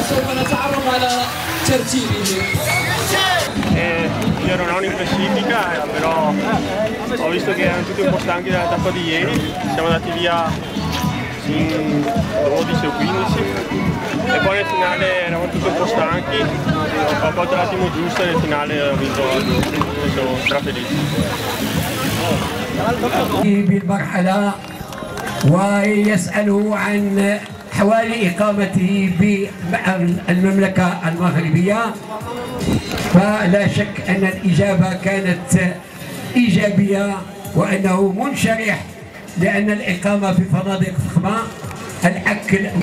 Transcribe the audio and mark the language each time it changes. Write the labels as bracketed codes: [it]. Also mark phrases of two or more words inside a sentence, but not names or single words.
[ar] سوف نتعرف على ترتيبه. [it] Io non ho in classifica, però ho visto che erano tutti un po' stanchi dalla tappa di ieri. Siamo andati via in 12 o 15 e poi nel finale eravamo tutti un po' stanchi. Ho fatto l'attimo giusto e nel finale ho vinto e sono strafelice. [ar] بالمرحلة ويسأله عن حوالي إقامته بالمملكة المغربية، فلا شك أن الإجابة كانت إيجابية وأنه منشرح، لأن الإقامة في فنادق فخمة، الأكل